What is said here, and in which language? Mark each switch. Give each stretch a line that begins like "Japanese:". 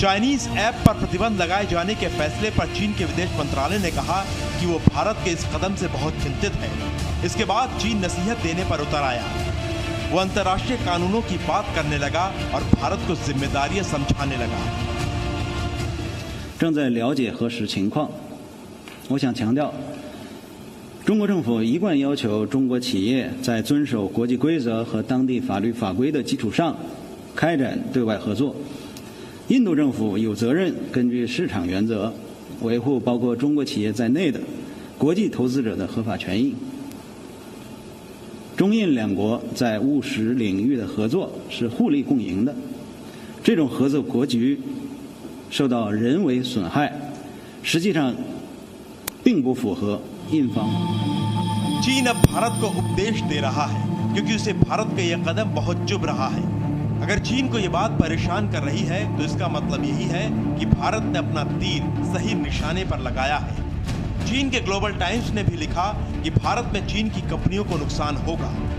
Hindi: Chinese app पर प्रतिबंध लगाए जाने के फैसले पर चीन के विदेश मंत्रालय ने कहा कि वो भारत के इस कदम से बहुत चिंतित है। इसके बाद चीन नसीहत देने पर उतर आया। वो अंतर्राष्ट्रीय कानूनों की बात करने लगा और भारत को जिम्मेदारियां समझाने लगा।
Chinese: 正在了解核实情况，我想强调，中国政府一贯要求中国企业在遵守国际规则和当地法律法规的基础上开展对外合作。印度政府有责任根据市场原则，维护包括中国企业在内的国际投资者的合法权益。中印两国在务实领域的合作是互利共赢的，这种合作格局受到人为损害，实际上并不符合印方。
Hindi: चीन अब भारत को उपदेश दे रहा है, क्योंकि उसे भारत का यह कदम बहुत चुभ रहा है। अगर चीन को यह बात परेशान कर रही है तो इसका मतलब यही है कि भारत ने अपना तीर सही निशाने पर लगाया है। चीन के ग्लोबल टाइम्स ने भी लिखा कि भारत में चीन की कंपनियों को नुकसान होगा।